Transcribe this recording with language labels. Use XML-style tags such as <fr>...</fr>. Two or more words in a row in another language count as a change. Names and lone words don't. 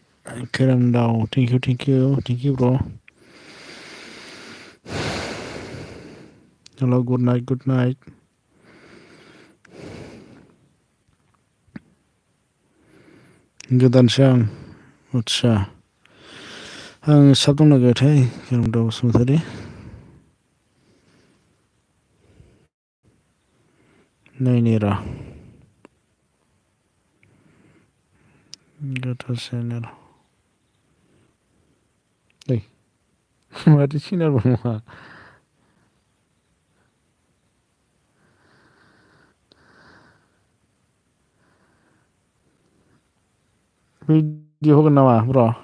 <en>Karamdaw, thank you, bro. Hello, good night, good night.</en> <brx>गोदानसो आं आदसा आं साब दंना गैयाथाय खोरोमदाव बसुमतारी नायनि र' गोथार चेनेल ओइ माथो चेनेलबो नङा भिडिअ होगोन नामा ब्र'</brx>